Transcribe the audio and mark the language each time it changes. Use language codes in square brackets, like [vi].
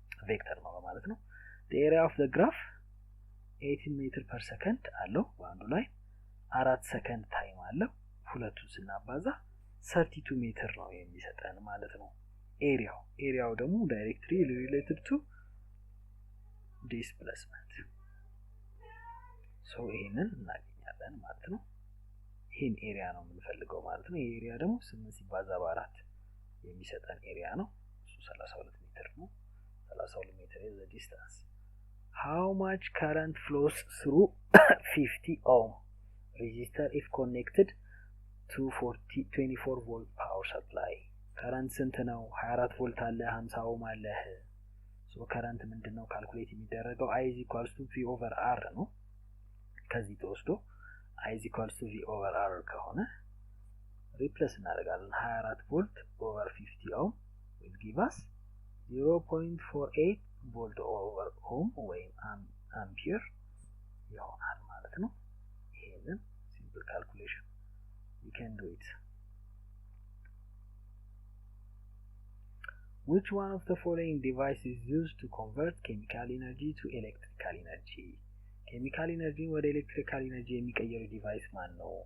[am] ቬክተር ነው ማለት ነው። [en] the area of the graph [am] 18 ሜትር per second አለው በአንዱ ላይ 4 ሰከንድ ታይም አለው። ሁለቱን ስናባዛ 32 ሜትር ነው የሚሰጠን ማለት ነው። ኤሪያው ደግሞ ዳይሬክትሊ ሪሌትድ ቱ ዲስፕሌስመንት ሶ ይሄንን እናገኛለን ማለት ነው። ይሄን ኤሪያ ነው የምንፈልገው ማለት ነው። ይሄ ኤሪያ ደግሞ 8 ሲባዛ በ4 የሚሰጠን ኤሪያ ነው። እሱ 32 ሜትር ነው። 32 ሜትር [en] is the distance. How much current flows through 50 ohm resistor if connected to 24 volt power supply? [am] current ስንት ነው? 24 ቮልት አለ 50 ኦhm አለ። ሶ current ምንድነው ካልኩሌት የሚደረገው? [en] I is equals to V over R [am] ነው። ከዚህ ተወስዶ I is equals to V over R ከሆነ ሪፕሌስ እናደርጋለን 24 ቮልት over 50 ohm [en] will give us 0.48 volt over ohm [am] ወይም አምፒር ይሆናል ማለት ነው። ይሄንን ሲምፕል ካልኩሌሽን [en] you can do it. Which one of the following devices is used to convert chemical energy to electrical energy? [am] chemical energy ወደ electrical energy የሚቀየሩ ዲቫይስ ማን ነው?